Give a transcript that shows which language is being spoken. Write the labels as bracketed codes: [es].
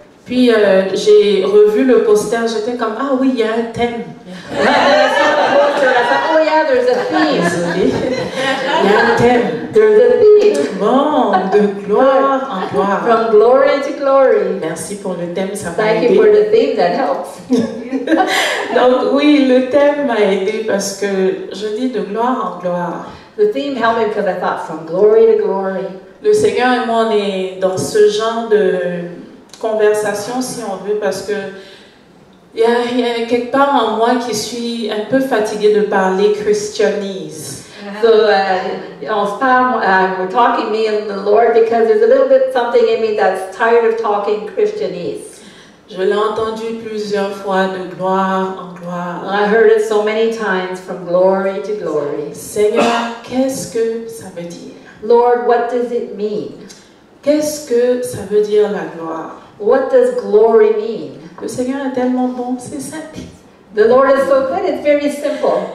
[fr] Puis, j'ai revu le poster, j'étais comme, ah oui, il y a un thème. [en] And I saw the poster and I thought, oh yeah, there's a theme. [fr] Désolée. Il y a un thème. [en] There's a theme. [fr] Bon, de gloire en gloire. [en] From glory to glory. [fr] Merci pour le thème, ça m'a [en] Thank you [fr] aidé. [en] for the theme that helps. [fr] Donc oui, le thème m'a aidé parce que je dis de gloire en gloire. [en] The theme helped me because I thought from glory to glory. [fr] Le Seigneur et moi, on est dans ce genre de conversation, si on veut, parce que il y a quelque part en moi qui suis un peu fatiguée de parler christianise. [en] So on spam, we're talking me and the Lord because there's a little bit something in me that's tired of talking Christianese. [fr] Je l'ai entendu plusieurs fois de gloire en gloire. [en] I heard it so many times from glory to glory. [fr] Seigneur, qu'est-ce que ça veut dire? [en] Lord, what does it mean? [fr] Qu'est-ce que ça veut dire la gloire? [en] What does glory mean? [fr] Le Seigneur est tellement bon, c'est simple. [en] The Lord is so good, it's very simple.